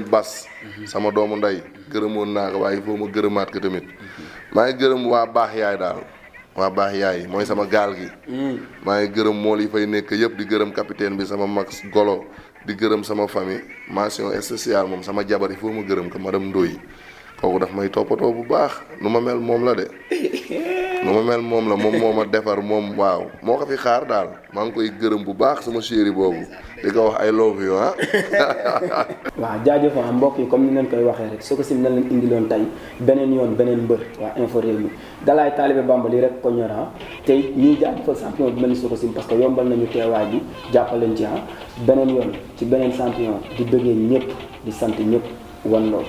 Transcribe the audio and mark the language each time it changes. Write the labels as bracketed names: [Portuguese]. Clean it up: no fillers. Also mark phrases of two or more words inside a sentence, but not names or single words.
[Wolof] Bas sama doomu ndey gërëmoon naa ko waaye foo ma gërëmaat ko tamit maa ngi gërëm waa baax yaay daal waa baax yaay mooy sama gaal gi maa ngi gërëm mool yi fay nekk yëpp di gërëm capitaine bi sama mag Golo di gërëm sama famille [French] mention spéciale [Wolof] moom sama jabar yi foo ma gërëm ko madame Ndoye kooku daf may toppatoo bu baax nu ma mel moom la de nu ma mel moom la moom moo ma defar moom waaw moo ko fi xaar daal maa ngi koy gërëm bu baax sama chéri boobu di ko wax [English] I love you [Wolof] waaw jaajëf mbokk yi comme ni ngeen koy waxee rek Sococim na leen indiloon tey beneen yoon beneen mbër waa Infos Rewmi Dalaay Taalibe Bamba lii rek ko ñor tey ñuy jaajëfal champion bi mel ni Sococim [French] parce que [Wolof] yombal nañu teewaay bi jàppaleen ci beneen yoon ci beneen champion di bëggee ñëpp di sant ñëpp wan loolu